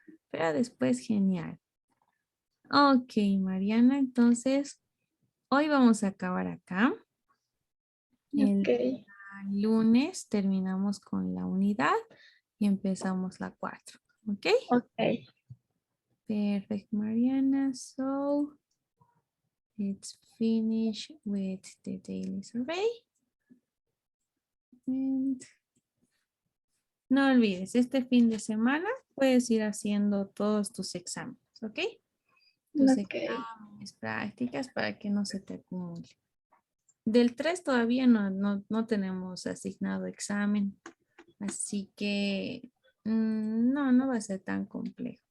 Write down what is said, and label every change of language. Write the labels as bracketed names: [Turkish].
[Spanish] Pero después genial. Ok, Mariana, entonces hoy vamos a acabar acá. El Ok, lunes terminamos con la unidad y empezamos la 4. Ok, ok. [English] perfect, Mariana. So let's finish with the daily survey. [Spanish] And no olvides, este fin de semana puedes ir haciendo todos tus exámenes, ¿ok? Tus Ok, exámenes, prácticas para que no se te acumule. Del 3 todavía no tenemos asignado examen, así que no va a ser tan complejo.